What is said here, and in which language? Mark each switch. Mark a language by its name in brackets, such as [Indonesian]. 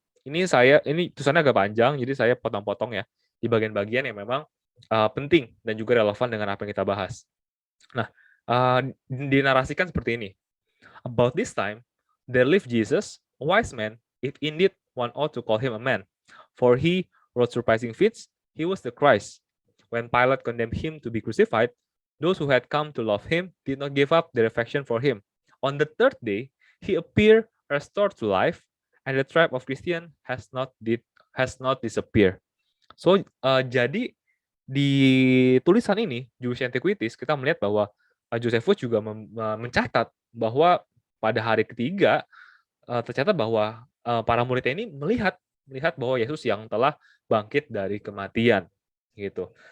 [Indonesian] Ini tulisannya agak panjang, jadi saya potong-potong ya di bagian-bagian yang memang penting dan juga relevan dengan apa yang kita bahas. Nah, dinarasikan seperti ini. [English] About this time, there lived Jesus, a wise man, if indeed one ought to call him a man. For he wrote surprising feats, he was the Christ. When Pilate condemned him to be crucified, those who had come to love him did not give up their affection for him. On the third day, he appeared restored to life, and the tribe of Christian has not disappeared. [Indonesian] So, jadi di tulisan ini, Jewish Antiquities, kita melihat bahwa Josephus juga mencatat bahwa pada hari ketiga tercatat bahwa para muridnya ini melihat bahwa Yesus yang telah bangkit dari kematian, gitu.